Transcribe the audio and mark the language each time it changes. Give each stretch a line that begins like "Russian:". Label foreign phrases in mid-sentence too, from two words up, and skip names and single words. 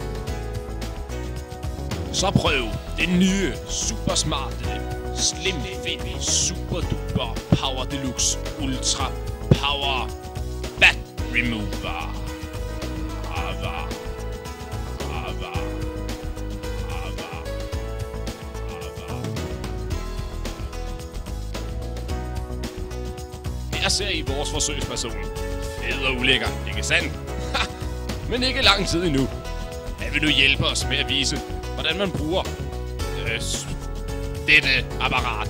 Danish: Så prøv den nye, super smarte,
English: slim fit, super duper, power deluxe, ultra power fat remover. Ava. Ava. Ava. Ava.
Danish: Her ser I vores forsøgsperson. Fed og ulækker, ikke sandt? Men ikke lang tid endnu. Han vil nu hjælpe os med at vise, hvordan man bruger dette apparat.